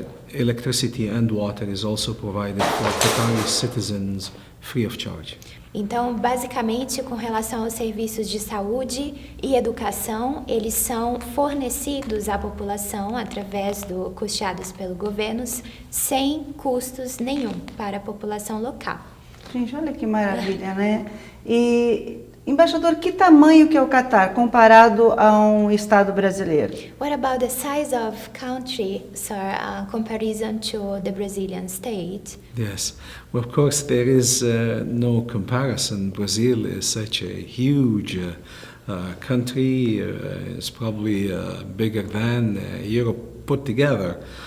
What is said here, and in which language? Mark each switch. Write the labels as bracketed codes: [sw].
[en] Electricity and water is also provided for Qatari citizens free of charge. [pt] Então, basicamente, com relação aos serviços de saúde e educação, eles são fornecidos à população custeados pelo governo, sem custos nenhum para a população local. Gente, olha que maravilha, né? E, embaixador, que tamanho que é o Catar comparado a um estado brasileiro? [en] What about the size of country, sir, comparison to the Brazilian state? Yes, well, of course there is no comparison. Brazil is such a huge country. It's probably bigger than Europe put together.